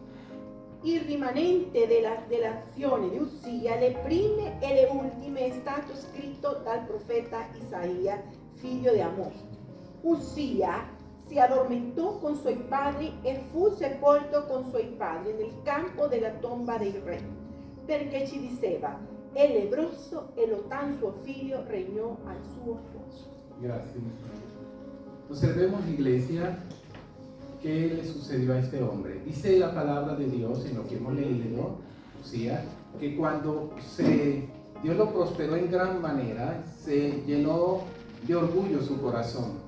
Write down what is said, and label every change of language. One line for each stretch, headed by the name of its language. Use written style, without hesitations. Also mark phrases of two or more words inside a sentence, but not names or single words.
Italian: Il rimanente dell'azione di Usia, le prime e le ultime, è stato scritto dal profeta Isaia, figlio di Amos. Usia si addormentò con suoi padri e fu sepolto con suoi padri nel campo della tomba dei re, perché ci diceva, è lebbroso e Lotam suo figlio regnò al suo posto.
Spanish: Gracias. Observemos, iglesia, qué le sucedió a este hombre. Dice la palabra de Dios en lo que hemos leído, Usías, que cuando Dios lo prosperó en gran manera, se llenó de orgullo su corazón.